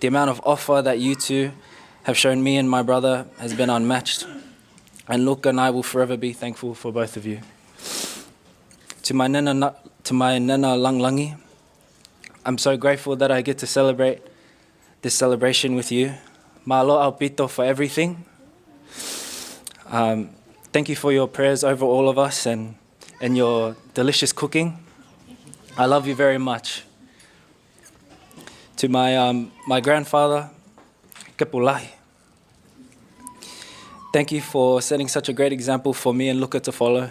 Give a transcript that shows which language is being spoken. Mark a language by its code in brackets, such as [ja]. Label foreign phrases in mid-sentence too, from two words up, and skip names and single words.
[en] The amount of offer that you two have shown me and my brother has been unmatched. And Luka and I will forever be thankful for both of you. To my nana Langlangi, I'm so grateful that I get to celebrate this celebration with you. [to] Malo au pito [en] for everything. Thank you for your prayers over all of us and your delicious cooking. I love you very much. To my grandfather, Kepueli. Thank you for setting such a great example for me and Luka to follow.